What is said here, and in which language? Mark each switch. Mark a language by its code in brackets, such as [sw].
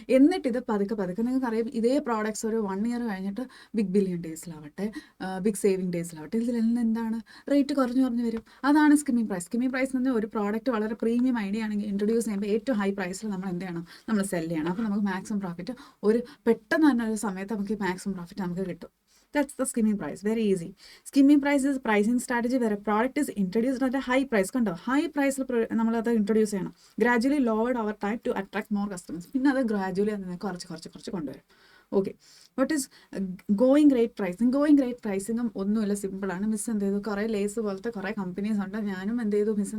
[ml] എന്നിട്ട് ഇത് പതുക്കെ നിങ്ങൾക്കറിയാം, ഇതേ പ്രോഡക്റ്റ്സ് ഒരു 1 ഇയർ കഴിഞ്ഞിട്ട് ബിഗ് ബില്യൺ ഡേയ്സിലാവട്ടെ, ബിഗ് സേവിങ് ഡേയ്സിലാവട്ടെ, ഇതിലെല്ലാം എന്താണ് റേറ്റ് കുറഞ്ഞു വരും. അതാണ് സ്കിമ്മിങ് പ്രൈസ്. സ്കിമ്മിങ് പ്രൈസ് എന്ന് പറഞ്ഞാൽ ഒരു പ്രോഡക്റ്റ് വളരെ പ്രീമിയം ഐഡിയ ആണെങ്കിൽ ഇൻട്രൊഡ്യൂസ് ചെയ്യുമ്പോൾ ഏറ്റവും ഹൈ പ്രൈസിൽ നമ്മൾ എന്ത് ചെയ്യണം? നമ്മൾ സെല് ചെയ്യണം. അപ്പോൾ നമുക്ക് മാക്സിമം പ്രോഫിറ്റ് ഒരു പെട്ടെന്ന് തന്നെ ഒരു സമയത്ത് നമുക്ക് മാക്സിമം പ്രോഫിറ്റ് നമുക്ക് കിട്ടും. [en] That's the skimming price. Very easy. Skimming price is pricing strategy where a product is introduced at a high price. [ml] കണ്ടോ, ഹൈ പ്രൈസിൽ നമ്മളത് ഇൻട്രൊഡ്യൂസ് ചെയ്യണം. [en] Gradually lowered over time to attract more customers. [ml] പിന്നെ അത് gradually അതിനെ കുറച്ച് കൊണ്ടുവരും. Okay, [en] What is going rate pricing? [ml] Going rate പ്രൈസിങ്ങും ഒന്നുമില്ല, സിമ്പിളാണ്. മിസ് എന്ത് ചെയ്തു? കുറേ ലേസ് പോലത്തെ കുറേ കമ്പനീസ് ഉണ്ട്. ഞാനും എന്ത് ചെയ്തു?